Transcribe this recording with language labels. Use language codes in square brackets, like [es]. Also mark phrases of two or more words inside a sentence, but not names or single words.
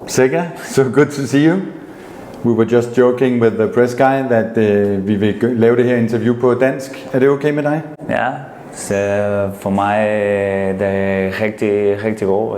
[en] Zeca, so good to see you. We were just joking with the press guy that [da] vi vil lave det her interview på dansk. Er det okay med dig? Ja, så for mig det er rigtig godt.